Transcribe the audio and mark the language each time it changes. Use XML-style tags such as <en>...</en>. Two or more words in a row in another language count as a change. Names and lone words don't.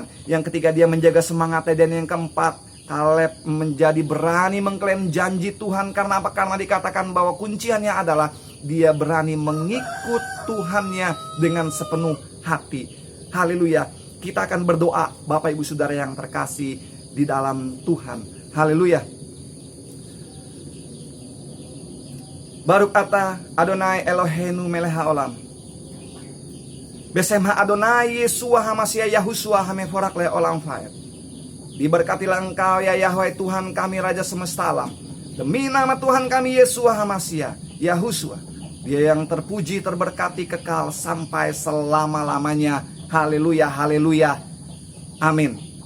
<id>Yang ketiga, dia menjaga semangatnya. Dan yang keempat, Kaleb menjadi berani mengklaim janji Tuhan. Karena apa? Karena dikatakan bahwa kunciannya adalah dia berani mengikut Tuhannya dengan sepenuh hati. Haleluya. Kita akan berdoa Bapak Ibu Saudara yang terkasih di dalam Tuhan. Haleluya.</id> <he>ברוך אתה אדוני אלוהינו מלך העולם. בשם אדוני ישוע המשיח יהושע המבורך לעולם ועד.</he> <id>Diberkatilah engkau ya Yahweh Tuhan kami Raja semesta alam. Demi nama Tuhan kami Yeshua HaMashiach Yahushua, Dia yang terpuji terberkati kekal sampai selama-lamanya. Haleluya, haleluya. Amin.</id>